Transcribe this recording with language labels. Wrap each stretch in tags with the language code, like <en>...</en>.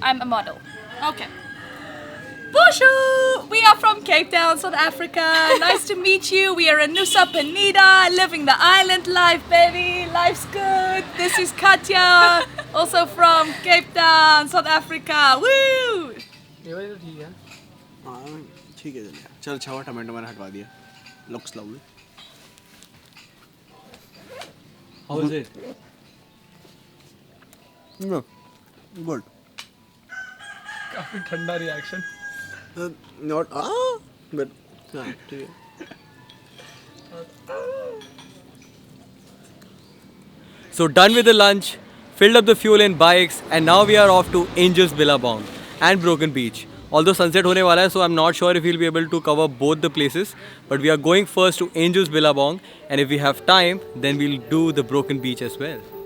<en>I'm a model. Okay. Bonjour! We are from Cape Town, South Africa. Nice to meet you. We are in Nusa Penida, living the island life, baby. Life's good. This is Katya, also from Cape Town, South Africa. Woo!</en> <hi>हाँ ठीक है, चल अच्छा हुआ tomato मैंने हटवा दिया।</hi> <en>Looks lovely. How is it? No, good.</en> <hi>काफी ठंडा रिएक्शन. Not but हाँ ठीक है.</hi> <en>So done with the lunch, filled up the fuel in bikes, and now we are off to Angels Billabong and Broken Beach. Although sunset</en> <hi>होने वाला है,</hi> <en>so I'm not sure if we'll be able to cover both the places. But we are going first to Angels Billabong, and if we have time, then we'll do the Broken Beach as well.</en>